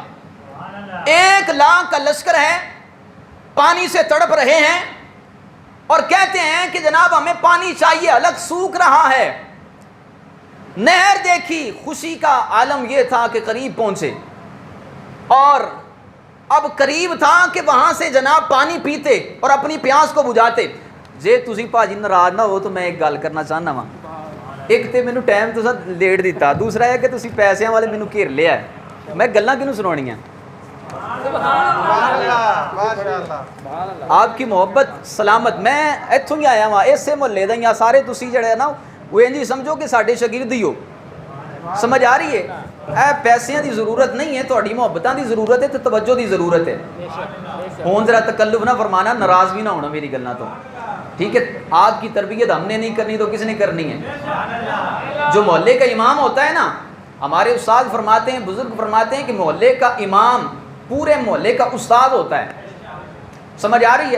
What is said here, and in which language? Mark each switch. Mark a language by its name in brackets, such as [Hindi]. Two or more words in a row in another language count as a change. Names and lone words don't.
[Urdu] 1 لاکھ کا لشکر ہے، پانی سے تڑپ رہے ہیں اور کہتے ہیں کہ جناب ہمیں پانی چاہیے، حلق سوکھ رہا ہے۔ نہر دیکھی، خوشی کا عالم یہ تھا کہ قریب پہنچے، اور اب قریب تھا کہ وہاں سے جناب پانی پیتے اور اپنی پیاس کو بجھاتے۔ [Punjabi] جے تسی پاجی ناراض نہ ہو تو میں ایک گل کرنا چاہنا وا، ایک تے مینوں ٹائم تو لیٹ دیتا، دوسرا ہے کہ تسی پیسے والے مینوں گھیر لیا ہے، میں گلاں کینوں سناونیاں؟ [Urdu] آپ کی محبت سلامت. [Punjabi] میں ਇੱਥੋਂ ਹੀ ਆਇਆ ਵਾਂ, ਇਸੇ ਮੁਹੱਲੇ ਦਾ ਹੀ ਆ. ਸਾਰੇ ਤੁਸੀਂ ਜਿਹੜੇ ਨਾ ਉਹ ਇੰਝ ਹੀ ਸਮਝੋ ਕਿ ਸਾਡੇ ਸ਼ਾਗਿਰਦ ਹੀ ਹੋ. ਸਮਝ ਆ ਰਹੀ ਹੈ. ਇਹ ਪੈਸਿਆਂ ਦੀ ਜ਼ਰੂਰਤ ਨਹੀਂ ਹੈ, ਤੁਹਾਡੀ ਮੁਹੱਬਤਾਂ ਦੀ ਜ਼ਰੂਰਤ ਹੈ ਤੇ ਤਵੱਜੋ ਦੀ ਜ਼ਰੂਰਤ ਹੈ. ਹੁਣ ذرا تکلف نہ فرمانا, ناراض بھی نہ ہونا میری گلوں تو, ٹھیک ہے. [Urdu] آپ کی تربیت ہم نے نہیں کرنی تو کس نے کرنی ہے؟ جو محلے کا امام ہوتا ہے نا, ہمارے استاد فرماتے ہیں, بزرگ فرماتے ہیں کہ محلے کا امام پورے محلے کا استاد ہوتا ہے. سمجھ آ رہی ہے؟